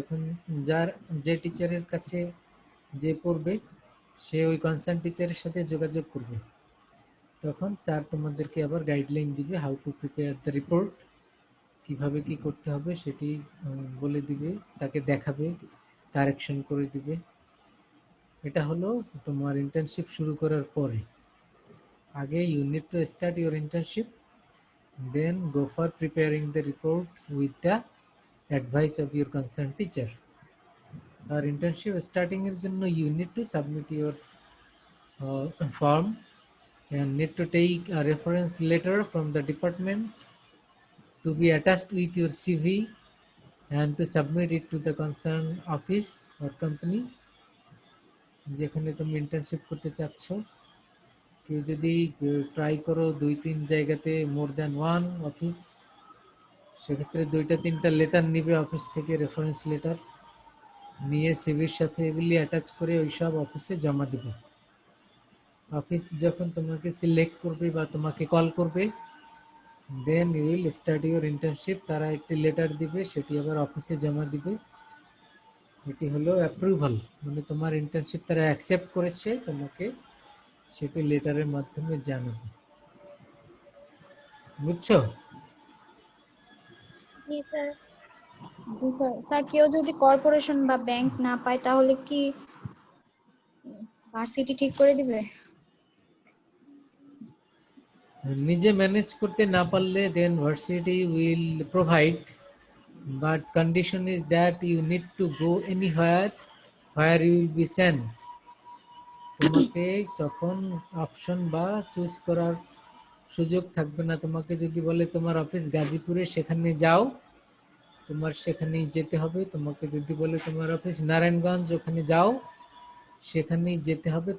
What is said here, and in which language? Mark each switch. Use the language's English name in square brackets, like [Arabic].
[Bangla] এখন যে টিচারের কাছে যে পড়বে সে ওই কনসার্ন টিচারের সাথে যোগাযোগ করবে, তখন স্যার তোমাদেরকে আবার গাইডলাইন দিবে [English] how to prepare the report, [Bangla] কিভাবে কি করতে হবে সেটি বলে দিবে, তাকে দেখাবে, কারেকশন করে দিবে। এটা হলো তোমার ইন্টার্নশিপ শুরু করার পরে। আগে [English] You need to start your internship, then go for preparing the report with the advice of your concern teacher. [Bangla] আর internship starting এর জন্য [English] you need to submit your form and need to take a reference letter from the department to be attached with your CV and to submit it to the concerned office or company [Bangla] যেখানে তুমি internship করতে চাচ্ছ। কেউ যদি try করো 2-3 জায়গাতে, [English] more than 1 office, [Bangla] সেক্ষেত্রে 2-3টা letter নিবে অফিস থেকে, রেফারেন্স লেটার নিয়ে সিভির সাথে এগুলি অ্যাটাচ করে ওইসব অফিসে জমা দেবে। অফিস যখন তোমাকে সিলেক্ট করবে বা তোমাকে কল করবে, [English] Then you will start your internship. [Bangla] তারা একটি লেটার দিবে, সেটি আবার অফিসে জমা দিবে। এটি হলো অ্যাপ্রুভাল, মানে তোমার ইন্টার্নশিপ তারা অ্যাকসেপ্ট করেছে, তোমাকে সেটি লেটারের মাধ্যমে জানাবে। বুঝছো? জি স্যার। জি স্যার। স্যার কেউ যদি কর্পোরেশন বা ব্যাংক না পায় তাহলে কি ভার্সিটি ঠিক করে দিবে? নিজে ম্যানেজ করতে না পারলে [English] Then varsity will provide, but condition is that you need to go anywhere where you will be sent. [Bangla] তোমাকে যখন অপশন বা চুজ করার সুযোগ থাকবে না, তোমাকে যদি বলে তোমার অফিস গাজীপুরে, সেখানে যাও, তোমার সেখানেই যেতে হবে। তোমাকে যদি বলে তোমার অফিস নারায়ণগঞ্জ, ওখানে যাও, সেখানেই যেতে হবে।